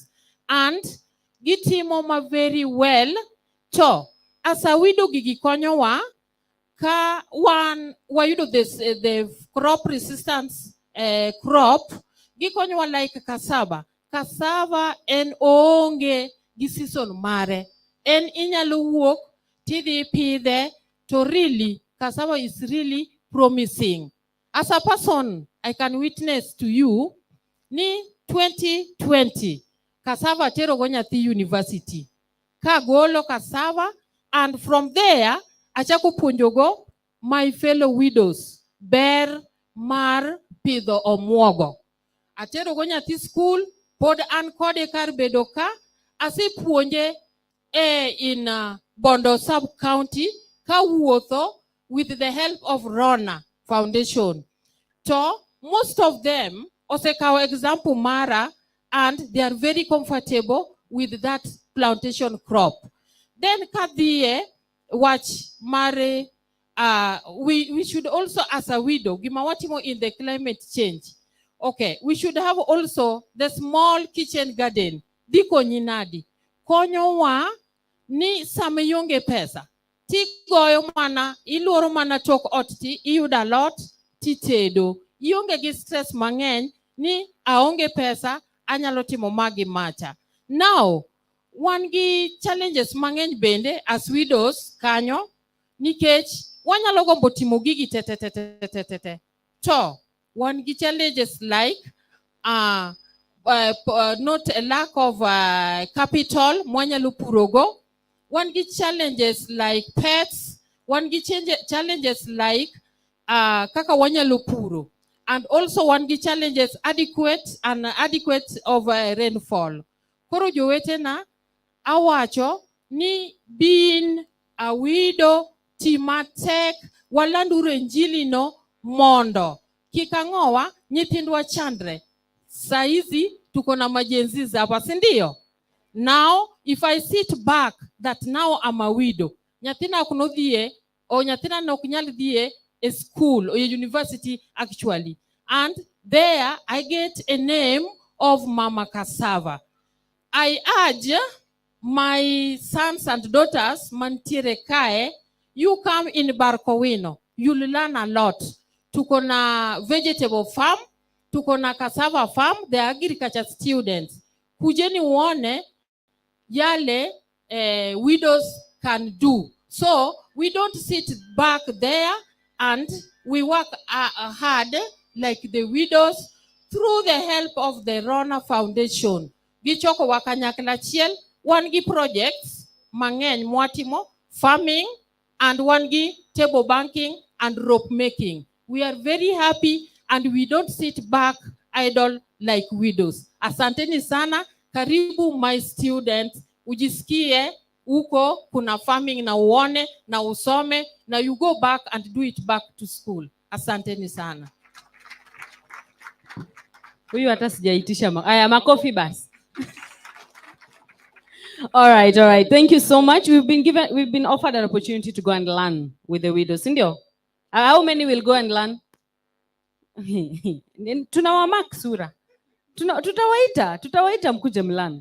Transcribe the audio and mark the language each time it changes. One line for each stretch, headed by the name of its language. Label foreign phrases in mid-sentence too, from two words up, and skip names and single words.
English: And gitimoma very well. So, as a widow
Luo (Kenya and Tanzania): gigi konyowa, ka wan wayudo
English: the crop resistance crop, gikonyowa like cassava.
Luo (Kenya and Tanzania): Cassava en onge gi season mare. En inyalo wuok tidhi pidhe to
English: really cassava is really promising. As a person, I can witness to you
Luo (Kenya and Tanzania): ni 2020 cassava tero go nyathi university kagolo cassava,
English: and from there
Luo (Kenya and Tanzania): achako puonjogo
English: my fellow widows
Luo (Kenya and Tanzania): ber mar pidho omuogo. Atero go nyathi school, pod an kode kar bedo ka, asepuonje in Bondo sub-county ka wuotho
English: with the help of Rona Foundation. So most of them
Luo (Kenya and Tanzania): osekawo example mara,
English: and they are very comfortable with that plantation crop. Then
Luo (Kenya and Tanzania): kadhie watch mare,
English: we should also, as a widow, gimawatimo in the climate change. Okay, we should have also the small kitchen garden.
Luo (Kenya and Tanzania): Diko nyinadi. Konyo wa ni sameyonge pesa. Ti goyo mana, iluoro mana tok otti, iyuda lot, ti tedo. Ionge gi stress mang'eny ni aonge pesa, anyalo timo magi macha. Now, wan gi challenges mang'eny bende
English: as widows
Luo (Kenya and Tanzania): kanyo, nikech wanyalo gombo timo gigi te. To, wan gi
English: challenges like not a lack of capital,
Luo (Kenya and Tanzania): mwanyalo purogo. Wan gi
English: challenges like pets.
Luo (Kenya and Tanzania): Wan gi
English: challenges like
Luo (Kenya and Tanzania): kaka wanyalo puro.
English: And also
Luo (Kenya and Tanzania): wan gi
English: challenges adequate of rainfall.
Luo (Kenya and Tanzania): Koro jowetena awacho ni
English: being a widow
Luo (Kenya and Tanzania): timatek walanduro injili no mondo kikang'owa nyithindwa chandre.
Swahili: Saizi tuko na majenzi hapa, si ndio?
English: Now if I sit back that now I'm a widow,
Luo (Kenya and Tanzania): nyathina ok nodhie o nyathina nok nyal dhie
English: a school or a university actually, and there I get a name of Mama Cassava. I urge my sons and daughters
Luo (Kenya and Tanzania): mantiere kae,
English: you come in Barkowino, you'll learn a lot.
Swahili: Tuko na
English: vegetable farm,
Swahili: tuko na
English: cassava farm, the agriculture students.
Swahili: Kujeni uone yale
English: widows can do. So we don't sit back there, and we work hard like the widows through the help of the Rona Foundation.
Luo (Kenya and Tanzania): Gichoko wakanyakla chiel, wan gi projects mang'eny mwatimo, farming, and wan gi
English: table banking and rope making. We are very happy and we don't sit back idle like widows.
Swahili: Asanteni sana, karibu
English: my students,
Swahili: ujisikie uko kuna farming na uone na usome na
English: you go back and do it back to school.
Swahili: Asanteni sana. Huyu hata sijaitisha aya makofi basi.
English: All right. Thank you so much. We've been offered an opportunity to go and learn with the widows.
Swahili: Sindio?
English: How many will go and learn?
Swahili: Tunawamark sura. Tutawaita mkuje mlearn.